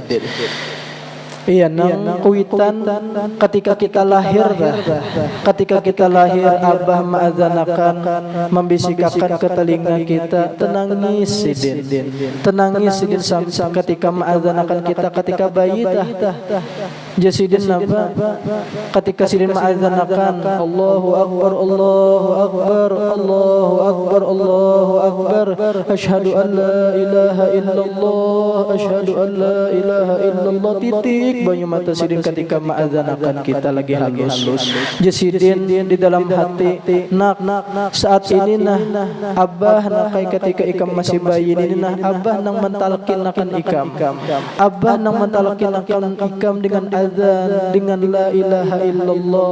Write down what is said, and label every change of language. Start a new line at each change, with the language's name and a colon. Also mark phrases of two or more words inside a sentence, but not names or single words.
Banjar: Iya, nang kuitan ketika kita lahir, abah ma'adzanakan, membisikakan ke telinga kita, tenangis sidin ketika ma'adzanakan kita ketika bayi jasidin apa? Ketika sidin ma'adzanakan,
Arabic: الله أكبر، الله أكبر، الله أكبر، الله أكبر، أشهد أن لا إله إلا الله، أشهد أن لا إله إلا الله,
Banjar: titik banyu mata sidin ketika ma'adzanakan kita lagi halus. Jasidin di dalam hati, nak saat ini abah nakai ketika ikam masih bayi ini abah nang mentalkinakan ikam, abah nang mentalkinakan ikam dengan azan, dengan
Arabic: لا إله إلا الله.